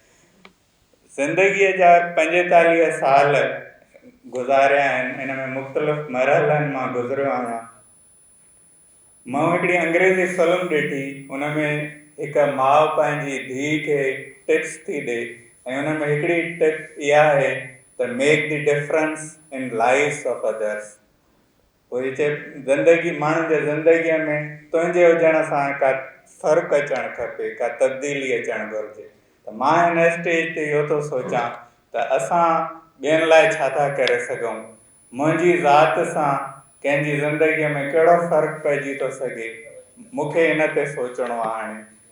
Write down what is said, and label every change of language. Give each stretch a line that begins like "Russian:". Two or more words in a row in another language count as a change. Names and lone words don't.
Sindhi: ज़िंदगीअ जा 45 साल गुज़ारिया आहिनि, हिन में मुख़्तलिफ़ मरहलनि मां गुज़रियो आहियां। मां हिकिड़ी अंग्रेज़ी फ़िल्म ॾिठी, हुन में हिकु माउ पंहिंजी धीउ खे टिप्स थी ॾे ऐं हुन में हिकिड़ी टिप इहा आहे त
English: make the difference in lives of others.
Sindhi: उहे चए ज़िंदगी माण्हुनि जे ज़िंदगीअ में तुंहिंजे हुजण सां का फ़र्क़ु अचणु खपे, का तब्दीली अचणु घुरिजे। त मां हिन स्टेज ते इहो थो सोचां त असां ॿियनि लाइ छा था करे सघूं, मुंहिंजी ज़ात सां कंहिंजी ज़िंदगीअ में कहिड़ो फ़र्क़ु पइजी थो सघे, मूंखे इन ते सोचणो आहे हाणे।